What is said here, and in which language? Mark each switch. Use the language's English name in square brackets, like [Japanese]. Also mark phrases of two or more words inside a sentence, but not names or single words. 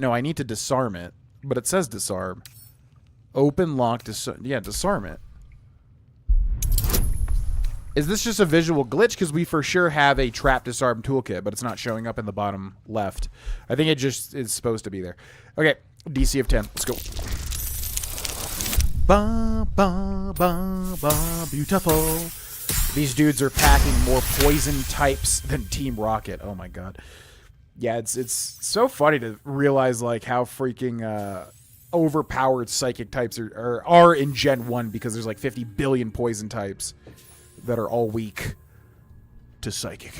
[English] No, I need to disarm it. But it says disarm. Open, lock, disarm. Yeah, disarm it. Is this just a visual glitch? Because we for sure have a trap disarm toolkit, but it's not showing up in the bottom left. I think it just is supposed to be there. Okay, DC of 10. Let's go. Ba, ba, ba, ba, beautiful. These dudes are packing more poison types than Team Rocket. Oh my god. Yeah, it's so funny to realize like how freaking overpowered psychic types are in Gen 1 because there's like 50 billion poison types that are all weak to psychic.